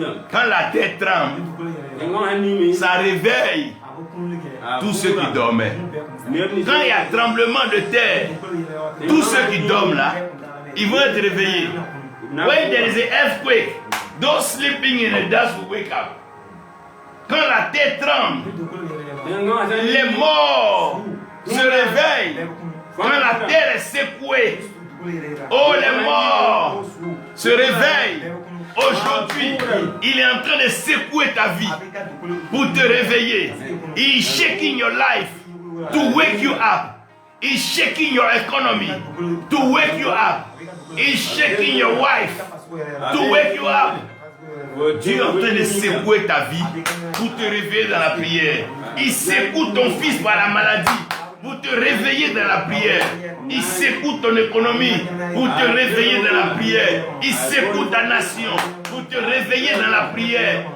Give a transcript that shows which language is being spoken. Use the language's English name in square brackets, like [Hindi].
[French] Quand la terre tremble, ça réveille tous ceux qui dormaient. Quand il y a tremblement de terre, tous ceux qui dorment là, ils vont être réveillés. [English] When there is an earthquake, those sleeping in the dust will wake up. [French] Quand la terre tremble, les morts se réveillent. Quand la terre est secouée, oh, les morts se réveillent. Aujourd'hui, il est en train de secouer ta vie pour te réveiller. [English] He is shaking your life to wake you up. He is shaking your economy to wake you up. He is shaking your wife to wake you up. [French] Dieu est en train de secouer ta vie pour te réveiller dans la prière. Il secoue ton fils par la maladie pour te réveiller dans la prière. Il secoue ton économie pour te réveiller dans la prière. Il secoue ta nation pour te réveiller dans la prière.